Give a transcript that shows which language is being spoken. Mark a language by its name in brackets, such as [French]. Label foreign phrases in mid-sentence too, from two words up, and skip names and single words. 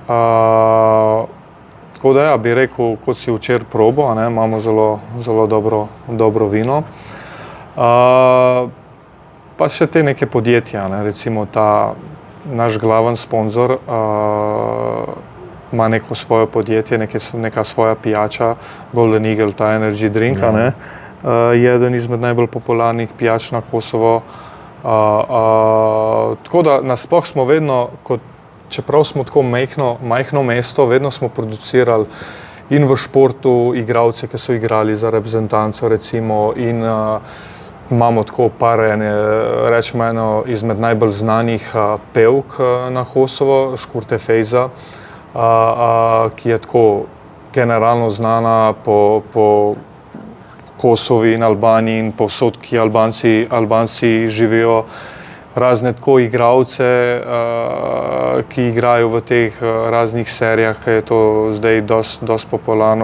[Slovenian] Tako da ja, bi rekel, kot si včeraj probo, a ne, imamo zelo dobro vino. Pa še te neke podjetja, ne, recimo ta naš glaven sponzor ima neko svoje podjetje, neka svoja pijača, Golden Eagle, ta [English] energy drink, [Slovenian] a ne, je eden izmed najbolj popularnih pijač na Kosovo. Tako da nasploh smo vedno, čeprav smo tako majhno mesto, vedno smo producirali in v športu igralce, ki so igrali za reprezentanco recimo in imamo tako rečemo eno izmed najbolj znanih pevk na Kosovo, Škurte Fejza, ki je tako generalno znana po Kosovi in Albaniji in povsod, ki Albanci živijo, razne tako igralce, ki igrajo v teh raznih serijah, ki je to zdaj dosti popularno.